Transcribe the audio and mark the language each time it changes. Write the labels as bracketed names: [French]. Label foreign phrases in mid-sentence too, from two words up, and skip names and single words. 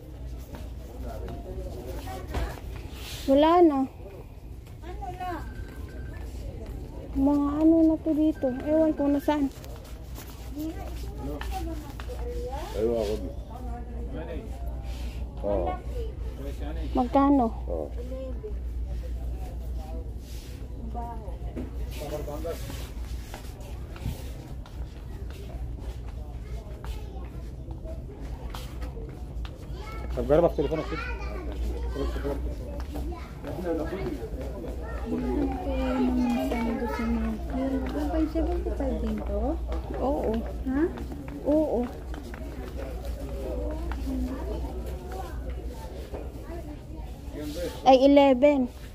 [Filipino] Wala na. ano na Mga ano na to dito. Ewan ko na saan. Ayaw ako. Oh. Magkano? [Arabic] Oh. طب جرب في تليفونك كده. [Filipino] Kapag 75 din to? Oo. Ha? Oo. Ay, 11.